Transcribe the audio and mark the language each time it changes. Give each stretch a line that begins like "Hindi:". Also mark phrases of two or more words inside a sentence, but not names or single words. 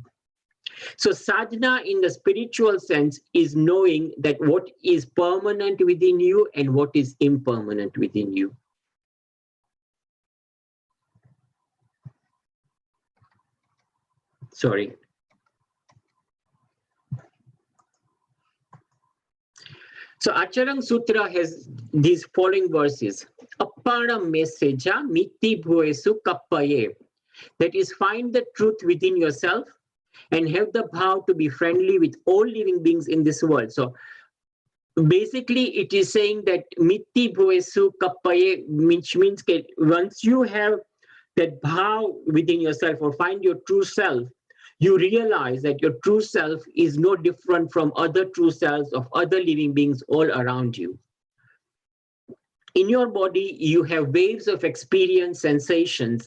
English: So sadhana in the spiritual sense is knowing that what is permanent within you and what is impermanent within you. Sorry. So Acharang Sutra has these following verses.
Prakrit languages: Appana meseja miti bhuesu kappaye.
English: That is, find the truth within yourself and have the power to be friendly with all living beings in this world. So basically it is saying that
Prakrit languages: miti bhuesu kappaye,
English: which means that once you have that bhav within yourself or find your true self, you realize that your true self is no different from other true selves of other living beings all around you. In your body, you have waves of experience, sensations.